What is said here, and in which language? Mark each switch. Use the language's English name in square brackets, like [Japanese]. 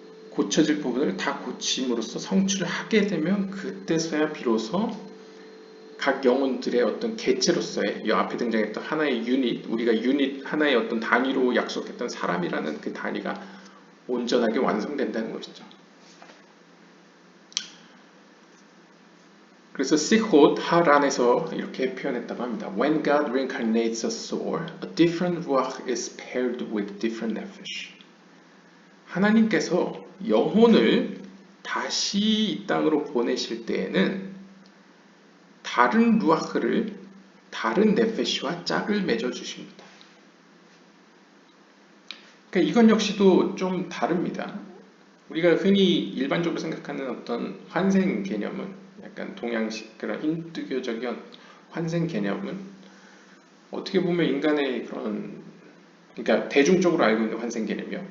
[Korean] 고쳐질 부분을 다 고침으로써 성취를 하게 되면 그때서야 비로소 각 영혼들의 어떤 개체로서의 이 앞에 등장했던 하나의 유닛, 우리가 유닛 하나의 어떤 단위로 약속했던 사람이라는 그 단위가 온전하게 완성된다는 것이죠. 그래서 시콧 하란에서 이렇게 표현했다고 합니다. [English] When God reincarnates a soul, a different ruach is paired with different nefesh. [Korean] 하나님께서 영혼을 다시 이 땅으로 보내실 때에는 다른 루아흐를 다른 네페시와 짝을 맺어 주십니다. 그러니까 이건 역시도 좀 다릅니다. 우리가 흔히 일반적으로 생각하는 어떤 환생 개념은 약간 동양식 그런 힌두교적인 환생 개념은 어떻게 보면 인간의 그런, 그러니까 대중적으로 알고 있는 환생 개념이요.